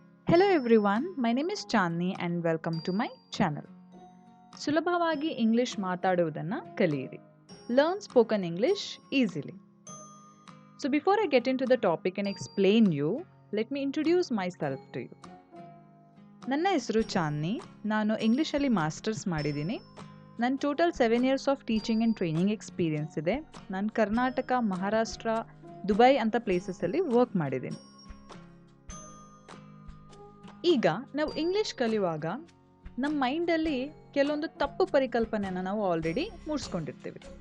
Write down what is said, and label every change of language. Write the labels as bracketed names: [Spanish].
[English] Hello everyone, my name is Chandni and welcome to my channel. [Kannada] ಸುಲಭವಾಗಿ English ಮಾತಾಡುವುದನ್ನು ಕಲಿಯಿರಿ. [English] Learn spoken English easily. So before I get into the topic and explain you, let me introduce myself to you. [Kannada] ನನ್ನ ಹೆಸರು ಚಾಂದ್ನಿ. ನಾನು ಇಂಗ್ಲಿಷಲ್ಲಿ masters ಮಾಡಿದ್ದೀನಿ. ನನ್ನ total 7 years of teaching and training experience ಇದೆ. ನಾನು ಕರ್ನಾಟಕ, ಮಹಾರಾಷ್ಟ್ರ, ದುಬೈ ಅಂತ ಪ್ಲೇಸಸಲ್ಲಿ ವರ್ಕ್ ಮಾಡಿದ್ದೀನಿ. ಈಗ ನಾವು ಇಂಗ್ಲಿಷ್ ಕಲಿಯುವಾಗ ನಮ್ಮ ಮೈಂಡಲ್ಲಿ ಕೆಲವೊಂದು ತಪ್ಪು ಪರಿಕಲ್ಪನೆಯನ್ನು ನಾವು ಆಲ್ರೆಡಿ ಮೂಡಿಸ್ಕೊಂಡಿರ್ತೀವಿ.